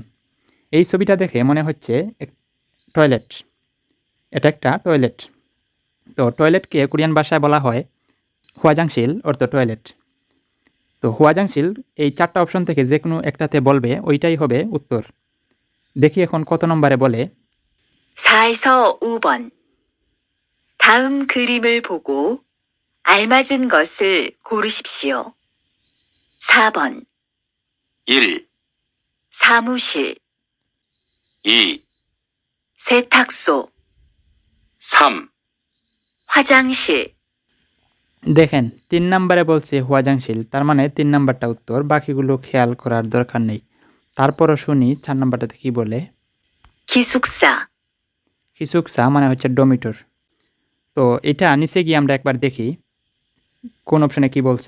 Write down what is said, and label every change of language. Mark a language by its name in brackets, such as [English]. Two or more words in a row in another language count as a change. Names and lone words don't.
[Bangla] এই ছবিটা দেখে মনে হচ্ছে টয়লেট। এটা একটা টয়লেট। তো টয়লেটকে কোরিয়ান ভাষায় বলা হয় হোয়াজাংশিল অর্থ টয়লেট। তো হোয়াজাংশিল এই ৪ টা অপশন থেকে যেকোনো একটাতে বলবে, ওইটাই হবে উত্তর। দেখি এখন কত নম্বরে বলে। [Korean] 4에서 5번. 다음 그림을 보고 알맞은 것을 고르십시오. 4번, 1, 사무실, 2, 세탁소, 3, 화장실, [Bangla] দেখেন ৩ নম্বরে বলছে হোয়াজাংশিল, তার মানে ৩ নাম্বারটা উত্তর, বাকিগুলো খেয়াল করার দরকার নেই। তারপরও শুনি ৪ নাম্বারটাতে কি বলে। [Korean] 기숙사, [Bangla] হিসুকসা মানে হচ্ছে ডমিটর। তো এটা নিচে গিয়ে আমরা একবার দেখি কোন অপশনে কি বলছে।